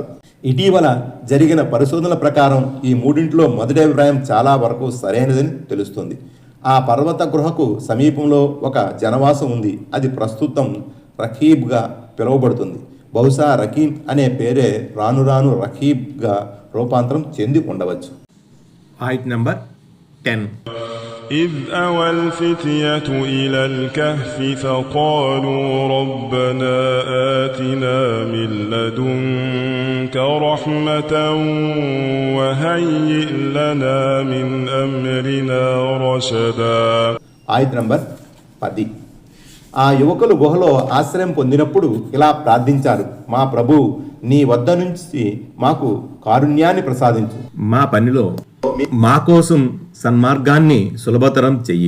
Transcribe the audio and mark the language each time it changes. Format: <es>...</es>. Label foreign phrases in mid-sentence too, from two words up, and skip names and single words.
<te>ఇటీవల జరిగిన పరిశోధనల ప్రకారం ఈ మూడింటిలో మొదటి అభిప్రాయం చాలా వరకు సరైనదని తెలుస్తుంది. ఆ పర్వత గృహకు సమీపంలో ఒక జనవాసం ఉంది. అది ప్రస్తుతం రఖీబ్గా పిలువబడుతుంది. బహుశా రఖీం అనే పేరే రాను రాను రఖీబ్గా రూపాంతరం చెంది ఉండవచ్చు. ఆయత్ నంబర్ 10.</te> <ar>إذ أوى الفتية إلى الكهف فقالوا ربنا آتنا من لدنك رحمة وهيئ لنا من أمرنا رشدا.</ar> <te>ఆయత్ నంబర్ 10. ఆ యువకులు గుహలో ఆశ్రయం పొందినప్పుడు ఇలా ప్రార్థించారు: మా ప్రభు, నీ వద్ద నుంచి మాకు కారుణ్యాన్ని ప్రసాదించు. మా పనిలో మా కోసం సన్మార్గాన్ని సులభతరం చెయ్యి.</te>